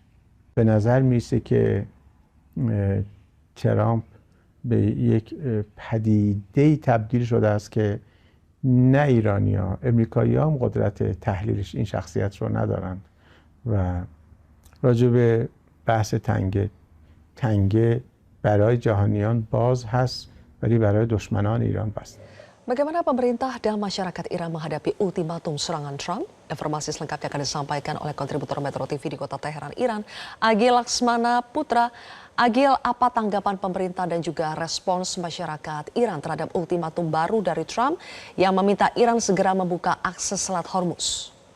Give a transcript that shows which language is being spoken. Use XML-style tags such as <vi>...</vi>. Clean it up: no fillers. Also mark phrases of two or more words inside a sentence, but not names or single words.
<fa>به نظر میرسه که ترامپ به یک پدیده‌ای تبدیل شده است که نه ایرانی‌ها، امریکایی‌ها هم قدرت تحلیلش این شخصیت رو ندارند و راجع به بحث تنگه برای جهانیان باز هست ولی برای دشمنان ایران بسته.</fa> <id>Bagaimana pemerintah dan masyarakat Iran menghadapi ultimatum serangan Trump? Informasi selengkapnya akan disampaikan oleh kontributor Metro TV di kota Teheran, Iran, Agil Laksmana Putra. Agil, apa tanggapan pemerintah dan juga respons masyarakat Iran terhadap ultimatum baru dari Trump yang meminta Iran segera membuka akses Selat Hormuz?</id>